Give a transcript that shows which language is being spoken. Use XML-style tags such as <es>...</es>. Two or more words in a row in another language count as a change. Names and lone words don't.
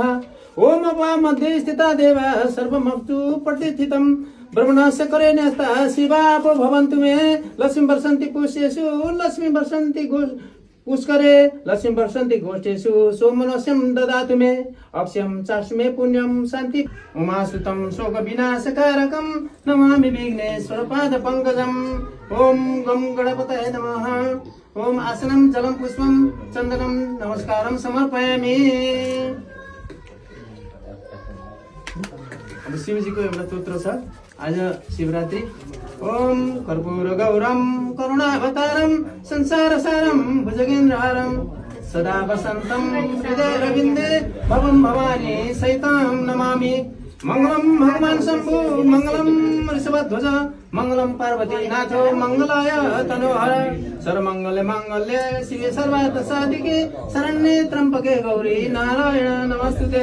<sa>ओम अवा मध्ये स्थिता देवा सर्वमप्तु प्रतिष्ठितं ब्रह्मणस्य करे न्यस्ता शिवापो भवन्तु मे लक्ष्मी वर्षन्ति पुष्येषु लक्ष्मी वर्षन्ति पुष्करे लक्ष्मी वर्षन्ति गोष्ठेषु सोमनस्यं ददातु मे अक्षयं चास्मे पुण्यं शान्ति उमाश्रितं शोक विनाशकारकं नमामि विघ्नेश्वर पाद पंकजम्। ओम गं गणपतये नमः। ओम आसनं जलं पुष्पं चन्दनं नमस्कारं समर्पयामि।</sa> <ne>अब शिवजीको एउटा स्तोत्र छ आज शिवरात्रि।</ne> <sa>ओम कर्पूर गौरम करुणावतारम संसार सारम भुजगेन्द्रहारम सदा वसंतम हृदय रविंदे भवम भवानी सहितां नमामि। मंगलम भगवान शंभु मंगलम ऋषभध्वज मंगलम पार्वती नाथो मंगलाय तनोहर सर्वमंगल मांगल्ये शिवे सर्वार्थ साधिके शरण्ये त्र्यंबके गौरी नारायण नमस्तुते।</sa>